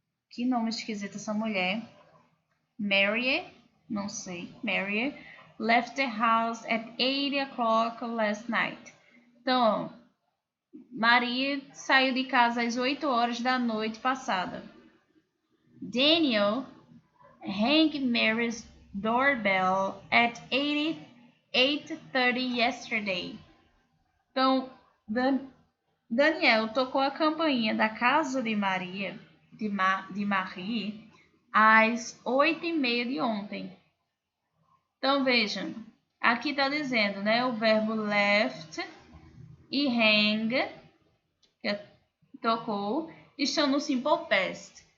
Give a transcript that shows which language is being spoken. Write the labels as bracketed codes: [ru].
[pt] Que nome esquisito essa mulher. [en] Mary, [pt] não sei, [en] Mary left the house at 8 o'clock last night. [pt] Então, Maria saiu de casa às 8 horas da noite passada. [en] Daniel rang Mary's doorbell at 8:30 yesterday. [pt] Então, Daniel tocou a campainha da casa de Maria, de Marie, às 8:30 de ontem. Então, vejam, aqui está dizendo, né, o verbo left e hang, que tocou, estão no simple past.